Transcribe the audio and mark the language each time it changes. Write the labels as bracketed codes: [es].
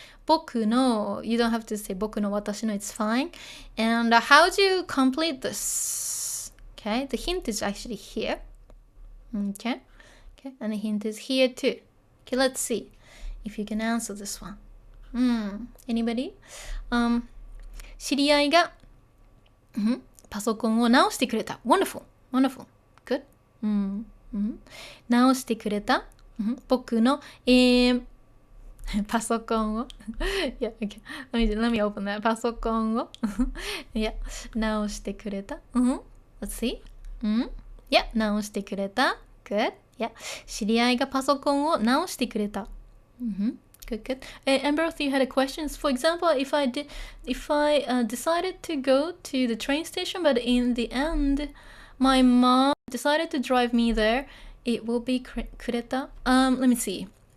[en] 僕の, you don't have to say 僕の私の, it's fine. And how do you complete this? Okay, the hint is actually here. Okay, and the hint is here too. Okay, let's see if you can answer this one. Anybody? [ja] 知り合いが、パソコンを直してくれた。 [en] Wonderful, wonderful, good. [ja] 直してくれた。僕の、パソコンを [en] yeah, okay. Let me open that. [ja] パソコンを [en] yeah, [ja] 直してくれた。 [en] Let's see. Yeah, [ja] 直してくれた。 [en] Good. Yeah. [ja] 知り合いがパソコンを直してくれた。 [en] Good, good. Amber, you had a question. For example, if I decided to go to the train station, but in the end, my mom decided to drive me there, it will be くれた. Let me see.